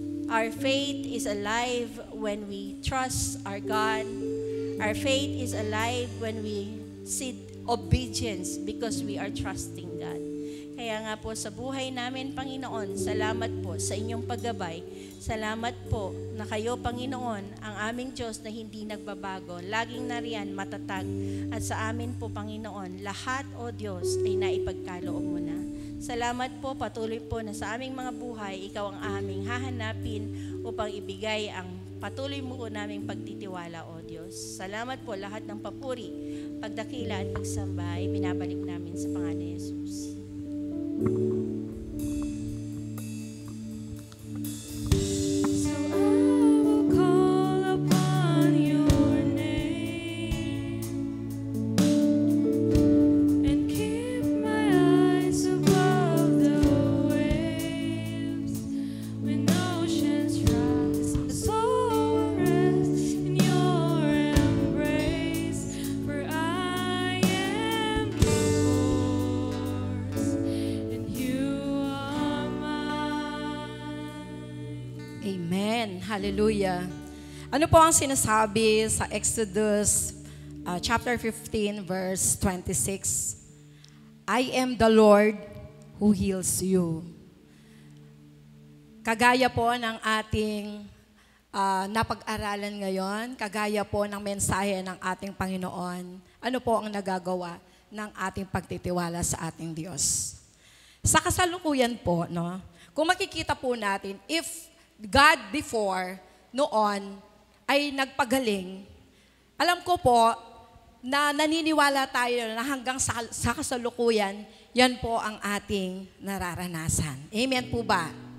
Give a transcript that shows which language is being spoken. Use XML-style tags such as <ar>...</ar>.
<en>Our faith is alive when we trust our God. Our faith is alive when we see obedience because we are trusting God.</en> <tl>Kaya nga po sa buhay namin, Panginoon, salamat po sa inyong paggabay. Salamat po na kayo, Panginoon, ang aming Diyos na hindi nagbabago. Laging nariyan, matatag. At sa amin po, Panginoon, lahat, O Diyos, ay naipagkaloob mo na. Salamat po, patuloy po na sa aming mga buhay, Ikaw ang aming hahanapin upang ibigay ang patuloy mo po naming pagtitiwala, O Diyos. Salamat po, lahat ng papuri, pagdakila at pagsamba ay binabalik namin sa pangalan ni Jesus.</tl> <en>So I will call upon your name and keep my eyes above the waves. When oceans rise, my soul will rest in your embrace. For I am yours and you are mine.</en> <tl>Amen. Hallelujah. Ano po ang sinasabi sa Exodus chapter 15 verse 26?</tl> <en>I am the Lord who heals you.</en> <tl>Kagaya po ng ating napag-aralan ngayon, kagaya po ng mensahe ng ating Panginoon, ano po ang nagagawa ng ating pagtitiwala sa ating Diyos. Sa kasalukuyan po, no, kung makikita po natin,</tl> <en>if God before,</en> <tl>noon, ay nagpagaling, alam ko po na naniniwala tayo na hanggang sa kasalukuyan, yan po ang ating nararanasan. Amen po ba?</tl>